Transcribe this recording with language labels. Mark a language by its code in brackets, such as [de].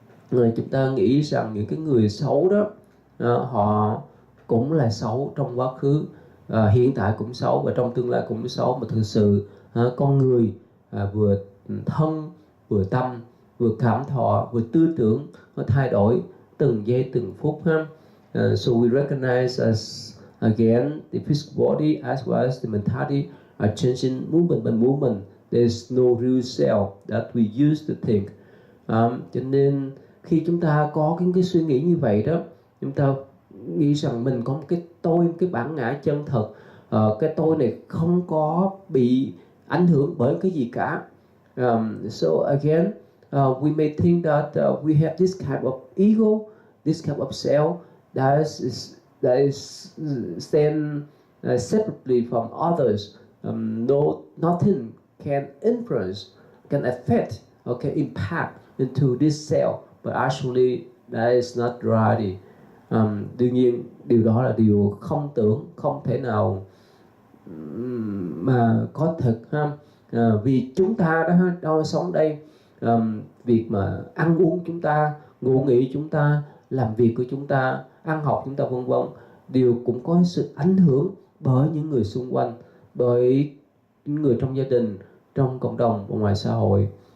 [vi] Rồi chúng ta nghĩ rằng những cái người xấu đó, họ cũng là xấu trong quá khứ, hiện tại cũng xấu, và trong tương lai cũng xấu. Mà thực sự con người vừa thân, vừa tâm, vừa cảm thọ, vừa tư tưởng, nó thay đổi từng giây từng phút ha. [en] So we recognize as again the physical body as well as the mentality are changing moment by moment. There's no real self that we used to think. [vi] Cho nên khi chúng ta có cái suy nghĩ như vậy đó, chúng ta nghĩ rằng mình có một cái tôi, cái bản ngã chân thật. Cái tôi này không có bị ảnh hưởng bởi cái gì cả. [en] So again, we may think that we have this kind of ego, this kind of self that is stand separately from others. Nothing can influence, can affect, or can impact into this self, but actually that is not reality. [vi] Đương nhiên điều đó là điều không tưởng, không thể nào mà có thực ha. Vì chúng ta đó sống đây, việc mà ăn uống chúng ta, ngủ nghỉ chúng ta, làm việc của chúng ta, ăn học chúng ta vân vân, đều cũng có sự ảnh hưởng bởi những người xung quanh, bởi những người trong gia đình, trong cộng đồng và ngoài xã hội.